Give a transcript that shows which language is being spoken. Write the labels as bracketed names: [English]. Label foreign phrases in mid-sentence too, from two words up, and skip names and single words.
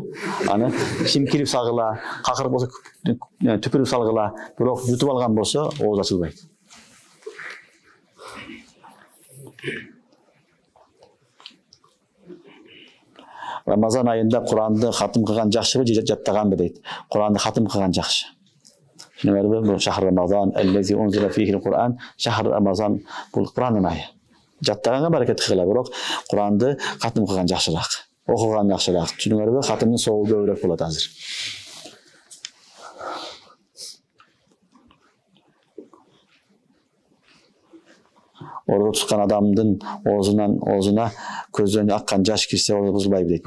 [Kyrgyz] Аны шимкирип салгыла, какыр болсо түпүрүп салгыла, бирок жутуп алган болсо ооз ачылбайт. Рамазан айында Куранды хатым кылган жакшыбы же жаттаганбы дейт. Куранды хатым кылган жакшы. Түшүнүңөрбү? Бул [Arabic] شهر رمضان, الذي أنزل فيه القرآن، شهر رمضان [Kyrgyz] бул Курандын айы. Жаттаганга баракет кыла, бирок Куранды хатым кылган жакшыраак. Окуган жакшыраак. Түшүнүңөрбү? Хатымдын соогу көбүрөөк болот азыр. Оозу туткан адамдын оозуна көздөн аккан жаш кирсе оозу бузулбайбы дейт.